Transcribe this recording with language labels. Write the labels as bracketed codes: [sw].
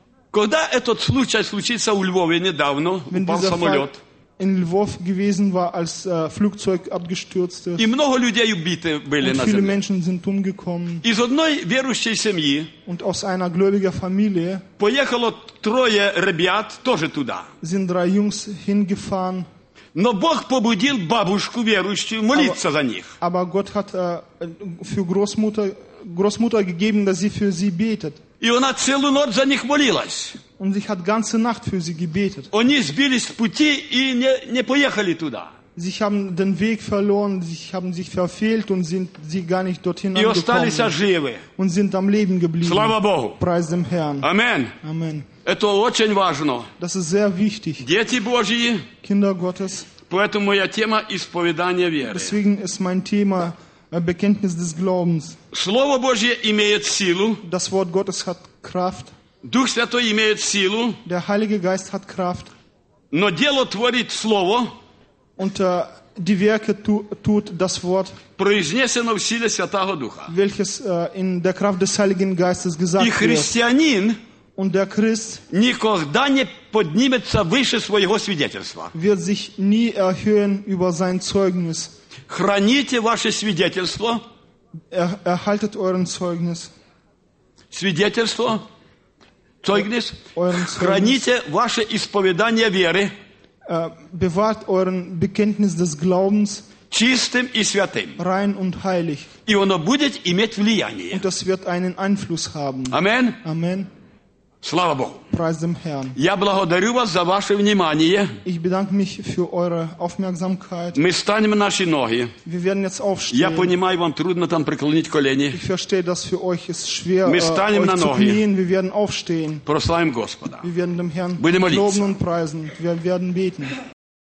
[ru] Когда этот случай случился у Львова недавно, упал самолет. [de] in Lwów gewesen war, als Flugzeug abgestürzt ist. [ru] И много людей убиты были на земле. [de] Viele Menschen sind umgekommen. [ru] Из одной верующей семьи [de] und aus einer gläubigen Familie [ru] поехало трое ребят тоже туда. [de] Sind drei Jungs hingefahren. [ru] Но Бог побудил бабушку верующую молиться за них. [de] Aber Gott hat für Großmutter gegeben, dass sie für sie betet. [ru] И она целую ночь за них молилась. [de] Und sie hat ganze Nacht für sie gebetet. [ru] Они сбились с пути и не поехали туда. [de] Sie haben den Weg verloren, sie haben sich verfehlt und sind sie gar nicht dorthin angekommen. [ru] И остались живы. [de] Und sind am Leben geblieben. [ru] Слава Богу. [de] Preis dem Herrn. [ru] Amen. [de] Amen. [ru] Это очень важно. [de] Das ist sehr wichtig. [ru] Дети Божьи. [de] Kinder Gottes. [ru] Поэтому моя тема исповедание веры. [de] Deswegen ist mein Thema Bekenntnis des Glaubens. [ru] Слово Божье имеет силу. [de] Das Wort Gottes hat Kraft. [ru] Дух Святой имеет силу. [de] Der Heilige Geist hat Kraft. [ru] Но дело творит Слово. [de] Und die Werke tut das Wort. [ru] Произнесено в силе Святого Духа. [de] Welches in der Kraft des Heiligen Geistes gesagt wird. [ru] И христианин [de] und der Christ [ru] никогда не поднимется выше своего свидетельства. [de] Wird sich nie erhöhen über sein Zeugnis. [ru] Храните ваше свидетельство. [de] Erhaltet euren Zeugnis. [ru] Свидетельство. Zeugnis. Храните ваше исповедание веры. [de] Bewahrt euren Bekenntnis des Glaubens. [ru] Чистым и святым. [de] Rein und heilig. [ru] И оно будет иметь влияние. [de] Und das wird einen Einfluss haben. [ru] Amen. [de] Amen. [ru] Слава Богу. [de] Preis dem Herrn. [ru] Я благодарю вас за ваше внимание. [de] Ich bedanke mich für eure Aufmerksamkeit. [ru] Мы станем наши ноги. [de] Wir werden jetzt aufstehen. [ru] Я понимаю, вам трудно там преклонить колени. [de] Ich verstehe, dass für euch ist schwer, [ru] мы станем [de] euch [ru] на ноги. [de] Zu knien. Wir werden aufstehen. [ru] Прославим Господа. [de] Wir werden dem Herrn loben und preisen. Wir werden beten.